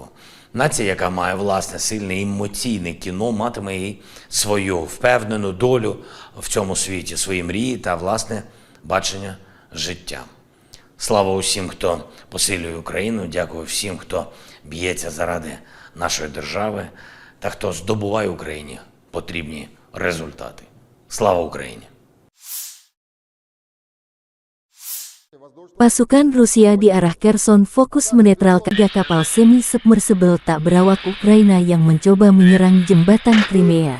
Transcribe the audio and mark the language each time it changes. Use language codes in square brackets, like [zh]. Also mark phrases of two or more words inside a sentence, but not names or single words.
[uk] Нація, яка має власне сильне емоційне кіно, матиме і свою впевнену долю в цьому світі, свої мрії та власне бачення життя. Слава усім, хто посилює Україну, дякую всім, хто б'ється заради нашої держави та хто здобуває Україні потрібні результати. Слава Україні! [id] Pasukan Rusia di arah Kherson fokus menetralkan 3 kapal semi-submersible tak berawak Ukraina yang mencoba menyerang jembatan Crimea.